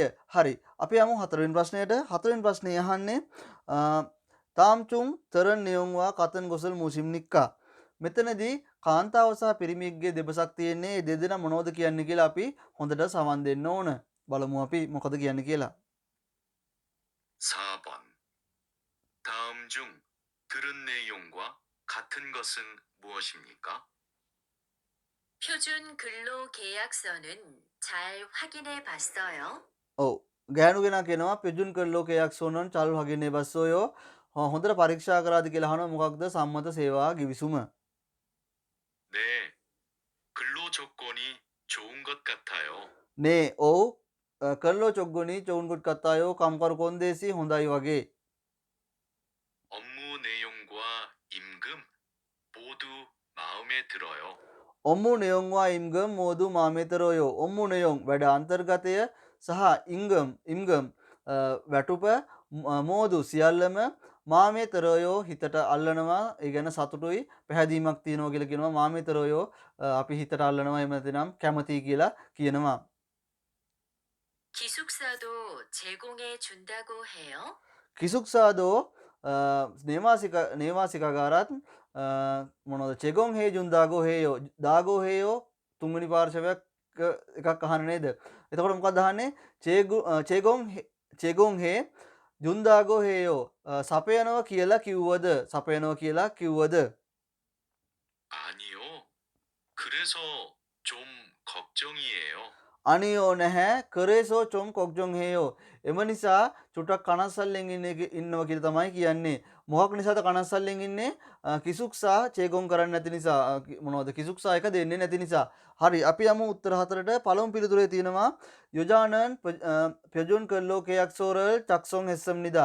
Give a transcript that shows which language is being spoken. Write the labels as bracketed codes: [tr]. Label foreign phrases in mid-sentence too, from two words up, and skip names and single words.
[si] හරි. අපි යමු හතරවෙනි ප්‍රශ්නයට. හතරවෙනි ප්‍රශ්නේ අහන්නේ [ko] 다음 중 들은 내용과 같은 것은 무엇입니까. [si] මෙතනදී කාන්තාව සහ පිරිමියෙක්ගේ දෙපසක් තියෙන්නේ. ඒ දෙදෙනා මොනවද කියන්නේ කියලා අපි හොඳට සමන් දෙන්න ඕන. බලමු අපි මොකද කියන්නේ කියලා. [ko] 4번. 다음 중 들은 내용과 같은 것은 무엇입니까? 표준 근로 계약서는 잘 확인해 봤어요. [si] ඔව්. ගෑනු කෙනා කියනවා [ko] 표준 근로 계약 서는 잘 확인해 봤어요 [si] හොඳට පරීක්ෂා කරාද කියලා අහනවා මොකක්ද සම්මත සේවා ගිවිසුම. [ko] 네, 근로 조건이 좋은 것 같아요. [si] නේ ඔව් [ko] 근로 조건이 좋은 것 같아요 [si] කම්කරු කොන්දේසි හොඳයි වගේ. [ko] 업무 내용과 임금 모두 마음에 들어요. 업무 내용과 임금 모두 마음에들어요 업무 내용 [si] වැඩ අන්තර්ගතය සහ ඉම්ගම් වැටුප මෝදු සියල්ලම මාමේතරෝයෝ හිතට අල්ලනවා. ඒ ගැන සතුටුයි පැහැදීමක් තියෙනවා කියලා කියනවා. මාමේතරෝයෝ අපි හිතට අල්ලනවා එහෙම නැතිනම් කැමතියි කියලා කියනවා. [ko] 기숙사도 제공해 준다고 해요. [si] කිසුක්සාදෝ නේවාසිකාගාරත් මොනොද [ko] 제공 해 준다고 해요 다고 해요 [si] තුන්වෙනි පාර්ශවයක් එකක් අහන්න නේද? එතකොට මොකක්ද අහන්නේ? [ko] 제공 해 준다고 해요 [si] සපයනවා කියලා කිව්වද? සපයනවා කියලා කිව්වද? [ko] 아니요. 그래서 좀 걱정이에요. 아니요 නැහැ 그래서 좀 걱정 이에요. [si] එම නිසා චුට්ටක් කනස්සල්ලෙන් ඉන්නවා කියලා තමයි කියන්නේ. මොකක් නිසාද කනස්සල්ලෙන් ඉන්නේ? කිසුක්සා චේගොන් කරන්නේ නැති නිසා. මොනවද කිසුක්සා එක දෙන්නේ නැති නිසා. හරි අපි යමු උත්තර 4ට. පළමු පිළිතුරේ තියෙනවා [ko] 여자는 표준 근로 계약서를 작성했 습니다.